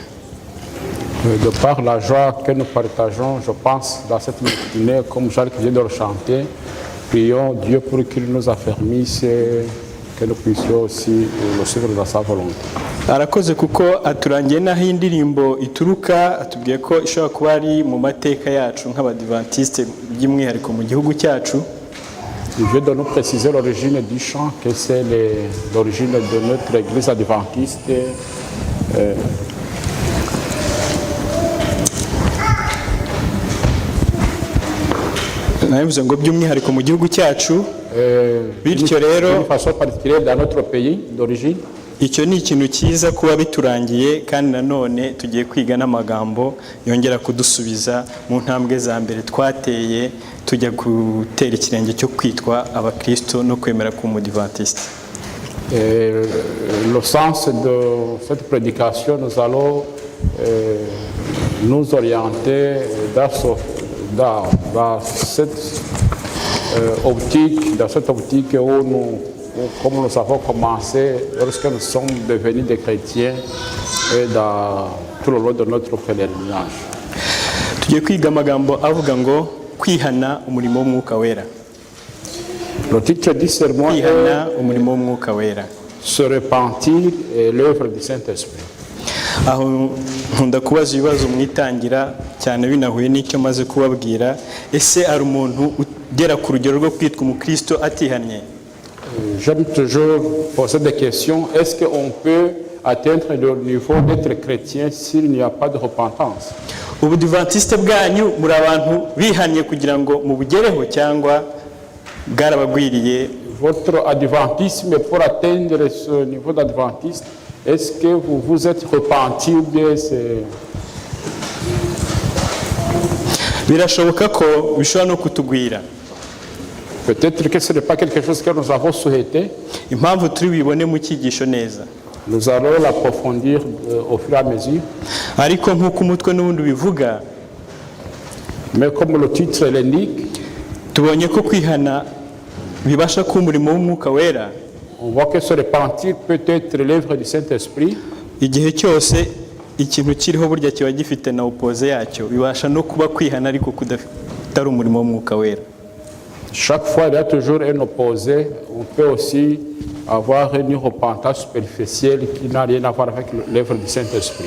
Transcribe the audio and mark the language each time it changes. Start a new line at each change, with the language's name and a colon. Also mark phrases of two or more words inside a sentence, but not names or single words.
French: De par la joie que nous partageons, je pense, dans cette matinée, comme Jacques vient de le chanter, prions Dieu pour qu'il nous affermisse, que nous puissions aussi le suivre dans sa volonté.
Kinyarwanda: Arakoze kuko aturangiye naho indirimbo ituruka, atubwiye ko ishobora kuba ari mu mateka yacu nk'abadiventiste by'umwihariko mu gihugu cyacu.
French: Il vient de nous préciser l'origine du chant, que c'est l'origine de notre église adventiste.
Kinyarwanda: Nabivuze ngo by'umwihariko mu gihugu cyacu, bityo rero
French: façon particulière dans notre pays d'origine.
Kinyarwanda: Icyo ni ikintu cyiza kuba biturangiye, kandi nanone tugiye kwiga n'amagambo yongera kudusubiza mu ntambwe za mbere twateye tujya gutera ikirenge cyo kwitwa abakristo no kwemera k'umudiventiste.
French: Le sens de cette prédication, nous allons nous orienter dans cette optique où comme nous avons commencé lorsque nous sommes devenus des chrétiens et dans tout le long de notre pèlerinage.
Kinyarwanda: Tugiye kwiga amagambo avuga ngo kwihana umurimo w'Umwuka Wera.
French: Le titre du sermon est
Kinyarwanda: umurimo w'Umwuka Wera.
French: Se repentir et l'œuvre du Saint-Esprit.
Kinyarwanda: Aho nkunda kubaza ibibazo mwitangira cyane binahuye n'icyo maze kubabwira. Ese ari umuntu ugera ku rugero rwo kwitwa umukristo atihannye?
French: J'aime toujours poser des questions. Est-ce qu'on peut atteindre le niveau d'être chrétien s'il n'y a pas de repentance?
Kinyarwanda: Ubudiventiste bwanyu muri abantu bihannye kugira ngo mubugereho cyangwa bwarabagwiriye?
French: Votre adventisme, pour atteindre ce niveau d'adventiste, est-ce que vous vous êtes repenti ou bien c'est...
Kinyarwanda: Birashoboka ko bishobora no kutugwira.
French: Peut-être que ce n'est pas quelque chose que nous avons souhaité.
Kinyarwanda: Impamvu turi bibone mu cyigisho neza.
French: Nous allons l'approfondir au fur et à mesure.
Kinyarwanda: Ariko nk'uko umutwe n'ubundi bivuga,
French: mais comme le titre l'indique,
Kinyarwanda: tubonye ko kwihana bibasha kuba umurimo w'Umwuka Wera.
French: On voit que se repentir peut être l'œuvre du Saint-Esprit.
Kinyarwanda: Igihe cyose ikintu kiriho burya kiba gifite na opposé yacyo, bibasha no kuba kwihana ariko kudafitari umurimo w'Umwuka Wera.
French: Chaque fois, il y a toujours un opposé. On peut aussi avoir une repentance superficielle qui n'a rien à voir avec l'œuvre du Saint-Esprit.